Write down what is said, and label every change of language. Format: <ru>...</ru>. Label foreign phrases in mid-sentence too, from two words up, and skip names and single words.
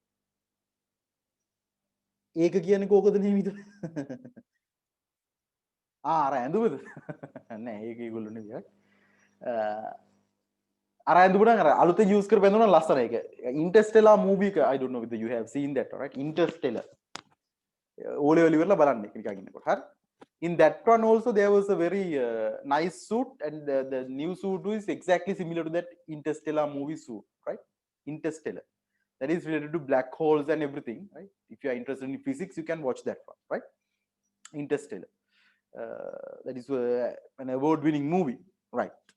<si>ඒක කියන්නේ කෝකද නෙමෙයිද? අර ඇඳුමද නෑ ඒක ඒගොල්ලෝ නෙවෙයි අර ඇඳුම නම් අර අලුතෙන් යූස් කරපු ඇඳුම නම් ලස්සන ඒක ඉන්ටර්ස්ටෙලර් මූවි එක</si> <en>I don't know whether you have seen that right interstellar O level</en> <si>ඉවරලා බලන්න එක නිකන් ඉන්නකොට හරි</si> <en>in that one also there was a very nice suit and the new suit is exactly similar to that interstellar movie suit right interstellar that is related to black holes and everything right if you are interested in physics you can watch that one right interstellar that is an award winning movie right</en>